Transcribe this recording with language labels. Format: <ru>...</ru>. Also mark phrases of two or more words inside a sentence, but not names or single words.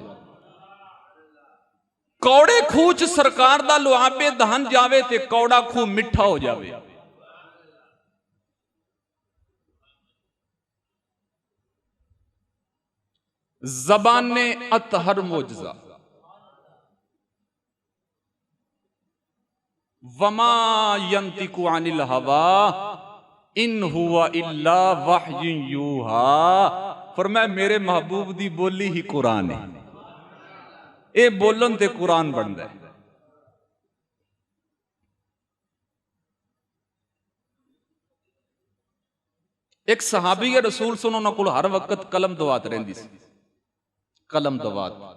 <pa>کوڑے کھوہ چ سرکار دا لعابِ دہن جاوے تے کوڑا کھوہ مٹھا ہو جاوے.</pa> <ur>زبانِ اطہر معجزہ.</ur> <ar>وما ينطق عن الهوى إن هو إلا وحي يوحى.</ar> <pa>فرمایا میرے محبوب دی بولی ہی قرآن ہے، یہ بولن تے قرآن بنتا ہے. ایک صحابی رسول سنو نہ کول ہر وقت قلم دوات رہندی سی، قلم دوات.</pa>